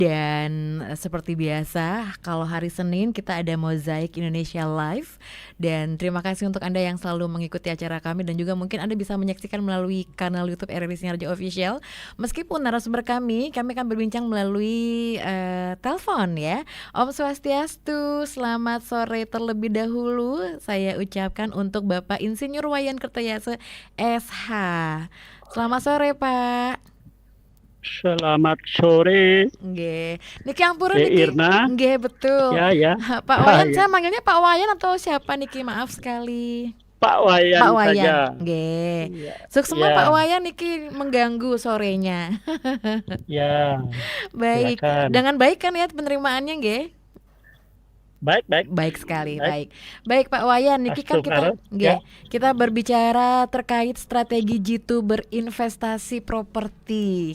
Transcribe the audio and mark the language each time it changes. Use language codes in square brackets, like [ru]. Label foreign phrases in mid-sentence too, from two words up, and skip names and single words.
[id] Dan seperti biasa, kalau hari Senin kita ada Mozaik Indonesia Live. Dan terima kasih untuk Anda yang selalu mengikuti acara kami. Dan juga mungkin Anda bisa menyaksikan melalui kanal YouTube RRI Sinar Radio Official. Meskipun narasumber kami akan berbincang melalui telepon ya. [sa] Om Swastiastu, [id] selamat sore terlebih dahulu. Saya ucapkan untuk Bapak Insinyur Wayan Kertayase SH. Selamat sore Pak. Selamat sore. [ban] Nggih. Niki ampura niki. [id] Irna. Nggih, betul. Ya, ya. Pak Wayan, saya manggilnya Pak Wayan atau siapa niki? Maaf sekali. Pak Wayan Pak Wayan saja. Nggih. Ya, Sukses ya. Pak Wayan niki mengganggu sorenya. Ya. Baik. Silakan. Dengan baik kan ya penerimaannya nggih? Baik sekali. Baik Pak Wayan, niki kan kita berbicara terkait strategi Jitu berinvestasi properti.